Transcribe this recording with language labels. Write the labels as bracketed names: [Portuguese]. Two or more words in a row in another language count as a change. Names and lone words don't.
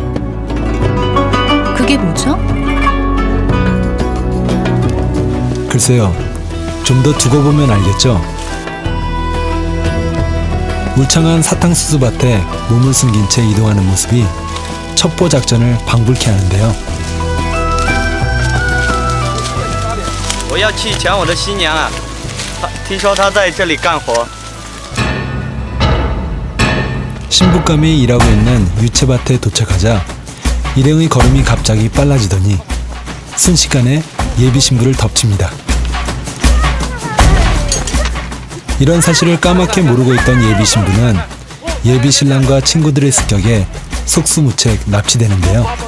[Korean] 그게 뭐죠? 글쎄요, 좀 더 두고 보면 알겠죠? 울창한 사탕수수밭에 몸을 숨긴 채 이동하는 모습이 첩보 작전을 방불케 하는데요. [Chinese] 我要去抢我的新娘啊！听说她在这里干活。 [Korean] 신부감이 일하고 있는 유채밭에 도착하자 일행의 걸음이 갑자기 빨라지더니 순식간에 예비신부를 덮칩니다. 이런 사실을 까맣게 모르고 있던 예비신부는 예비신랑과 친구들의 습격에 속수무책 납치되는데요.